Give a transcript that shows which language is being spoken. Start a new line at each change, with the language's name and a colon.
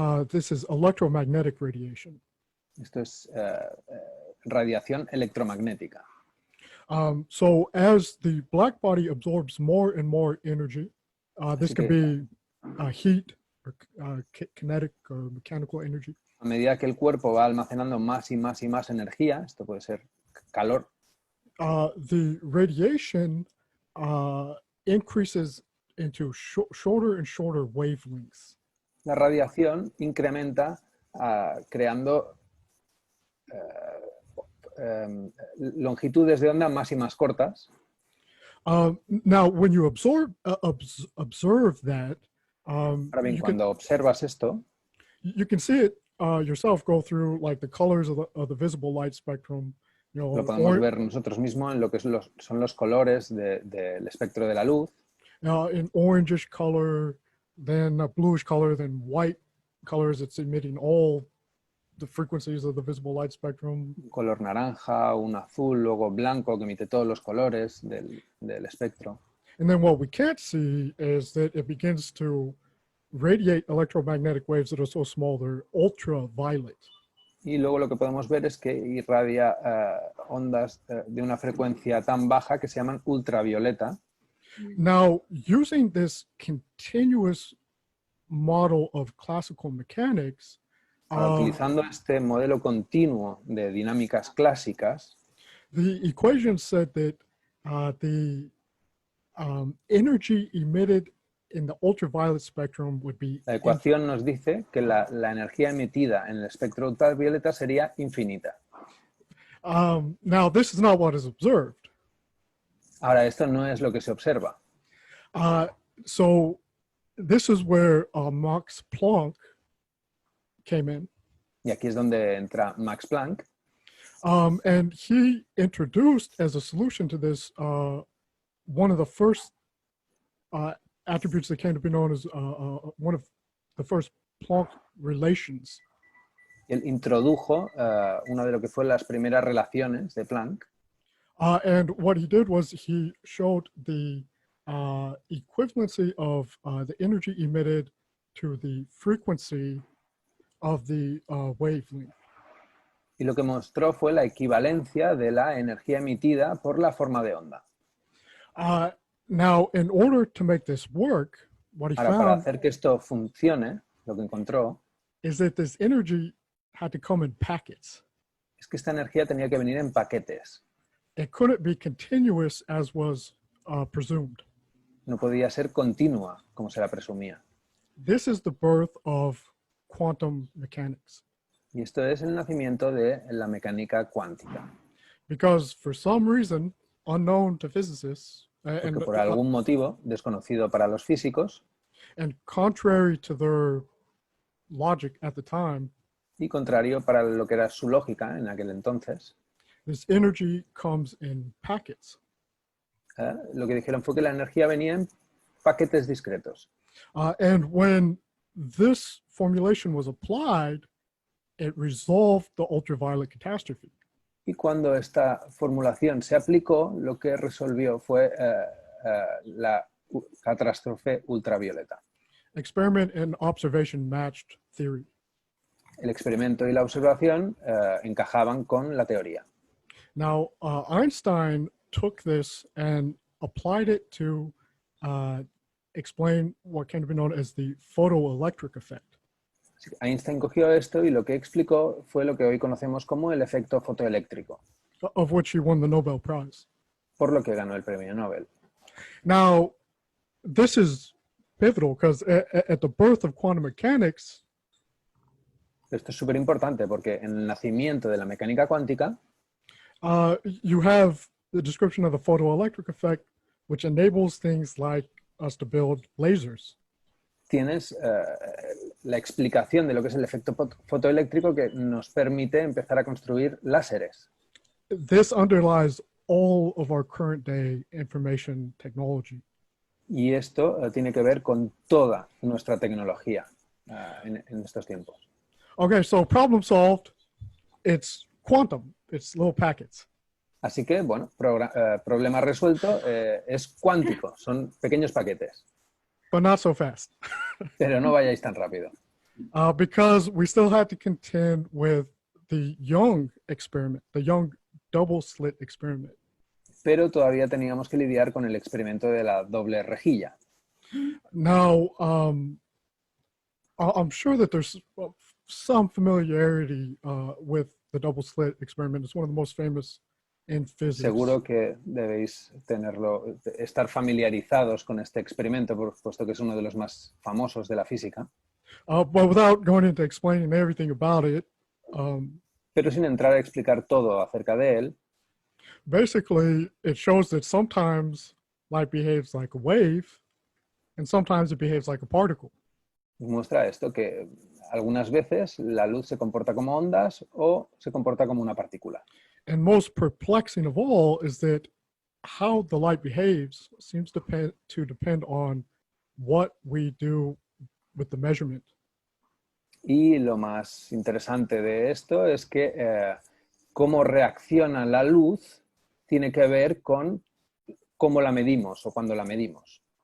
English: this is electromagnetic radiation.
Spanish: Esto es radiación electromagnética.
English: So as the black body absorbs more and more energy, this could be heat, or kinetic or mechanical energy.
Spanish: A medida que el cuerpo va almacenando más y más y más energía, esto puede ser calor,
English: the radiation increases into shorter and shorter wavelengths.
Spanish: La radiación incrementa creando longitudes de onda más y más cortas.
English: Now, when you observe that,
Spanish: Ahora bien,
English: you
Spanish: cuando observas esto,
English: can see it yourself go through like the colors of the visible light spectrum. You know,
Spanish: lo podemos ver nosotros mismos en lo que son los colores del espectro de la luz.
English: In orangish color, then a bluish color, then white colors. It's emitting all the frequencies of the visible light spectrum.
Spanish: Un color naranja, un azul, luego blanco que emite todos los colores del espectro.
English: And then what we can't see is that it begins to radiate electromagnetic waves that are so small they're ultraviolet.
Spanish: Y luego lo que podemos ver es que irradia ondas de una frecuencia tan baja que se llaman ultravioleta.
English: Now, using this continuous model of classical mechanics,
Spanish: Utilizando este modelo continuo de dinámicas clásicas,
English: the equation said that the energy emitted in the ultraviolet spectrum would be
Spanish: la ecuación nos dice que la energía emitida en el espectro ultravioleta sería infinita.
English: now, this is not what is observed.
Spanish: Ahora, esto no es lo que se observa.
English: So this is where Max Planck came in.
Spanish: Y aquí es donde entra Max Planck.
English: And he introduced as a solution to this one of the first attributes that came to be known as one of the first Planck relations.
Spanish: Él introdujo una de lo que fue las primeras relaciones de Planck.
English: And what he did was he showed the equivalency of the energy emitted to the frequency of the wavelength.
Spanish: Y lo que mostró fue la equivalencia de la energía emitida por la forma de onda.
English: Now, in order to make this work, what he
Spanish: Ahora, para
English: found
Spanish: hacer que esto funcione, lo que encontró
English: is that this energy had to come in packets.
Spanish: es que esta energía tenía que venir en paquetes.
English: It couldn't be continuous as was presumed.
Spanish: No podía ser continua, como se la presumía.
English: This is the birth of quantum mechanics.
Spanish: Y esto es el nacimiento de la mecánica cuántica.
English: Because for some reason, unknown to physicists,
Spanish: Porque por algún motivo desconocido para los físicos
English: and contrary to their logic at the time,
Spanish: y contrario para lo que era su lógica en aquel entonces,
English: this energy comes in packets.
Spanish: lo que dijeron fue que la energía venía en paquetes discretos.
English: And when this formulation was applied, it resolved the ultraviolet catastrophe.
Spanish: Y cuando esta formulación se aplicó, lo que resolvió fue la catástrofe ultravioleta.
English: Experiment and observation matched theory.
Spanish: El experimento y la observación encajaban con la teoría.
English: Now, Einstein took this and applied it to explain what came to be known as the photoelectric effect.
Spanish: Einstein cogió esto y lo que explicó fue lo que hoy conocemos como el efecto fotoeléctrico,
English: Of which he won the Nobel Prize.
Spanish: por lo que ganó el premio Nobel.
English: Now, this is pivotal because at the birth of quantum mechanics,
Spanish: Esto es súper importante porque en el nacimiento de la mecánica cuántica
English: you have the description of the photoelectric effect, which enables things like us to build lasers.
Spanish: tienes la explicación de lo que es el efecto fotoeléctrico que nos permite empezar a construir láseres.
English: This underlies all of our current day information technology.
Spanish: Y esto tiene que ver con toda nuestra tecnología en estos tiempos.
English: Okay, so problem solved. It's quantum. It's little packets.
Spanish: Así que, bueno, problema resuelto, es cuántico, son pequeños paquetes.
English: But not so fast.
Spanish: Pero no vayáis tan rápido.
English: Because we still had to contend with the Young experiment, the Young double slit experiment.
Spanish: Pero todavía teníamos que lidiar con el experimento de la doble rejilla.
English: Now, I'm sure that there's some familiarity with the double slit experiment. It's one of the most famous in physics.
Spanish: Seguro que debéis estar familiarizados con este experimento, puesto que es uno de los más famosos de la física.
English: But without going into explaining everything about it,
Spanish: Pero sin entrar a explicar todo acerca de él,
English: basically it shows that sometimes light behaves like a wave and sometimes it behaves like a particle.
Spanish: muestra esto, que algunas veces la luz se comporta como ondas o se comporta como una partícula.
English: And most perplexing of all is that how the light behaves seems to depend on what we do with the measurement.
Spanish: Y lo más interesante de esto es que cómo reacciona la luz tiene que ver con cómo la medimos o cuando la medimos.